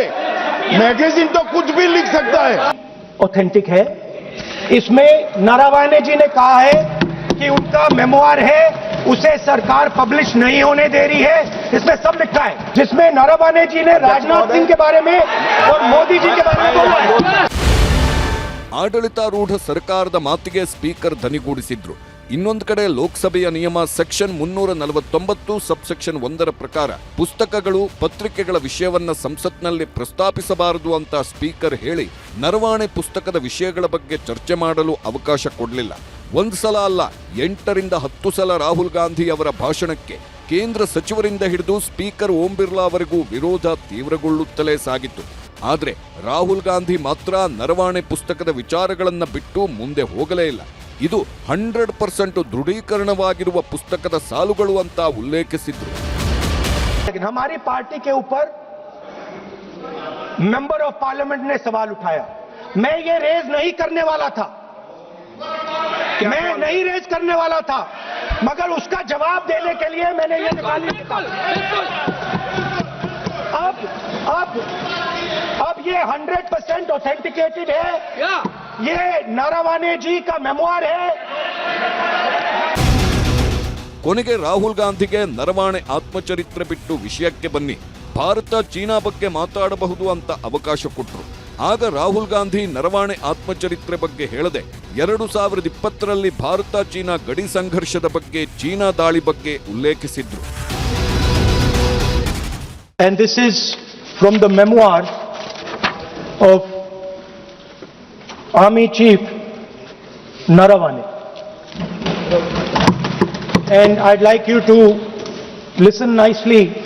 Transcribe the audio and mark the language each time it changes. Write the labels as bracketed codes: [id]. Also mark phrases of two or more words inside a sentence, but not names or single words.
[hi] मैगजीन तो कुछ भी लिख सकता है। ऑथेंटिक है। इसमें नारावाने जी ने कहा है कि उनका मेमोआर है, उसे सरकार पब्लिश नहीं होने दे रही है। इसमें सब लिखा है, जिसमें नारावाने जी ने राजनाथ सिंह के बारे में और मोदी जी के बारे में बोला है। [kn] ಆಡಳಿತಾರೂಢ ಸರ್ಕಾರದ ಮಾತಿಗೆ ಸ್ಪೀಕರ್ ಧನಿಗೂಡಿಸಿದ್ರು. ಇನ್ನೊಂದು ಕಡೆ ಲೋಕಸಭೆಯ ನಿಯಮ [en] section 349 subsection 1 [kn] ಪ್ರಕಾರ ಪುಸ್ತಕಗಳು ಪತ್ರಿಕೆಗಳ ವಿಷಯವನ್ನ ಸಂಸತ್ನಲ್ಲಿ ಪ್ರಸ್ತಾಪಿಸಬಾರದು ಅಂತ ಸ್ಪೀಕರ್ ಹೇಳಿ ನರವಾಣೆ ಪುಸ್ತಕದ ವಿಷಯಗಳ ಬಗ್ಗೆ ಚರ್ಚೆ ಮಾಡಲು ಅವಕಾಶ ಕೊಡಲಿಲ್ಲ. ಒಂದು ಸಲ ಅಲ್ಲ, 8 ರಿಂದ 10 ಸಲ ರಾಹುಲ್ ಗಾಂಧಿ ಅವರ ಭಾಷಣಕ್ಕೆ ಕೇಂದ್ರ ಸಚಿವರಿಂದ ಹಿಡಿದು ಸ್ಪೀಕರ್ ಓಂ ಬಿರ್ಲಾ ಅವರಿಗೂ ವಿರೋಧ ತೀವ್ರಗೊಳ್ಳುತ್ತಲೇ ಸಾಗಿತ್ತು. ಆದರೆ ರಾಹುಲ್ ಗಾಂಧಿ ಮಾತ್ರ ನರವಾಣೆ ಪುಸ್ತಕದ ವಿಚಾರಗಳನ್ನ ಬಿಟ್ಟು ಮುಂದೆ ಹೋಗಲೇ ಇಲ್ಲ. ಇದು 100% ದೃಢೀಕರಣವಾಗಿರುವ ಪುಸ್ತಕದ ಸಾಲುಗಳು ಅಂತ ಉಲ್ಲೇಖಿಸಿದ್ರು. [hi] लेकिन हमारी पार्टी के ऊपर [en] member of parliament [hi] ने सवाल उठाया। मैं ये रेज नहीं करने वाला था, मैं नहीं रेज करने वाला था, मगर उसका जवाब देने के लिए मैंने ये निकाली। अब ये 100% ऑथेंटिकेटेड है, ये नारावाने जी का मेमोआर है। [kn] ಕೊನೆಗೆ ರಾಹುಲ್ ಗಾಂಧಿಗೆ ನರವಾಣೆ ಆತ್ಮಚರಿತ್ರೆ ಬಿಟ್ಟು ವಿಷಯಕ್ಕೆ ಬನ್ನಿ, ಭಾರತ ಚೀನಾ ಬಗ್ಗೆ ಮಾತಾಡಬಹುದು ಅಂತ ಅವಕಾಶ ಕೊಟ್ಟರು. ಆಗ ರಾಹುಲ್ ಗಾಂಧಿ ನರವಾಣೆ ಆತ್ಮಚರಿತ್ರೆ ಬಗ್ಗೆ ಹೇಳದೆ 2020ರಲ್ಲಿ ಭಾರತ ಚೀನಾ ಗಡಿ ಸಂಘರ್ಷದ ಬಗ್ಗೆ, ಚೀನಾ ದಾಳಿ ಬಗ್ಗೆ ಉಲ್ಲೇಖಿಸಿದ್ರು. [en] And this is from the memoir of Army Chief Naravane. And I'd like you to listen nicely.